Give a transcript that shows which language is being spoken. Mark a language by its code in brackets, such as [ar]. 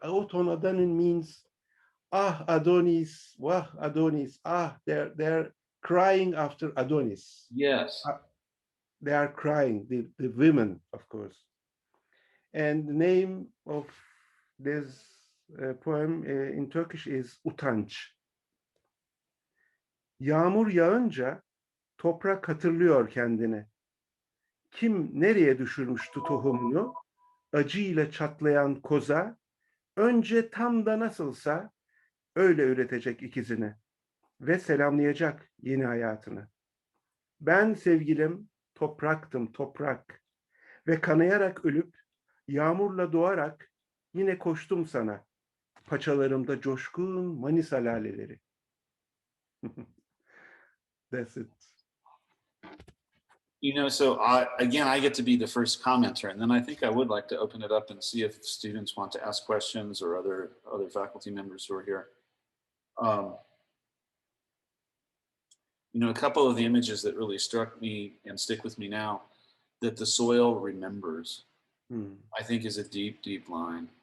[en] O ton Adonin means ah Adonis, wah Adonis, ah, they're crying after Adonis. Yes. They are crying, the women, of course. And the name of this poem in Turkish is Utanç. [tr] Yağmur yağınca toprak hatırlıyor kendini. Kim nereye düşürmüştü tohumunu? Acıyla çatlayan koza, önce tam da nasılsa öyle üretecek ikizini ve selamlayacak yeni hayatını. Ben sevgilim topraktım toprak ve kanayarak ölüp yağmurla doğarak yine koştum sana. Paçalarımda coşkun Manisa laleleri. [en] That's it. You know, so again, I get to be the first commenter, and then I think I would like to open it up and see if students want to ask questions or other faculty members who are here. You know, a couple of the images that really struck me and stick with me now, that the soil remembers, I think is a deep, deep line.